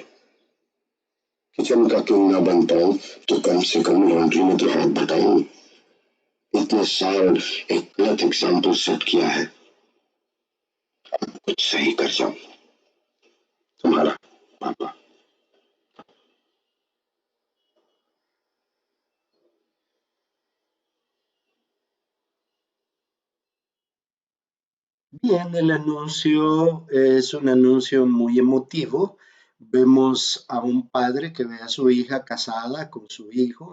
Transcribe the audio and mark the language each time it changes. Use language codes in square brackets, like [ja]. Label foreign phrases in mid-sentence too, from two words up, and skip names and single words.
[hi] किचन का किंग ना बन पाऊं तो कम से कम लॉन्ड्री में तो हाथ बटाऊं। इतने साल एक गलत [en] example set [hi] किया है, कुछ सही कर जाऊं। तुम्हारा पापा। [es] Bien, el anuncio es un anuncio muy emotivo. Vemos a un padre que ve a su hija casada con su hijo.